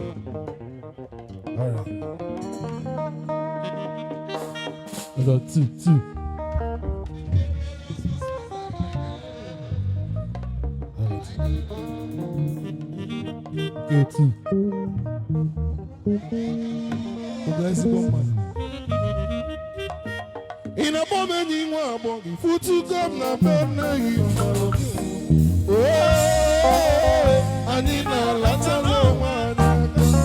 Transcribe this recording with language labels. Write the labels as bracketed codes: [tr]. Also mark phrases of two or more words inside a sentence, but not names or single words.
[en] All right. Hold on, two, two. All right. Okay, two. [ig] Ugo ezigbo mmadụ. Ị na-akpọ m enyi nwa agbọghọ, ifutugo m na be nne gị mmanụ. Oo, anyị na-alata n'onwe anyị aka.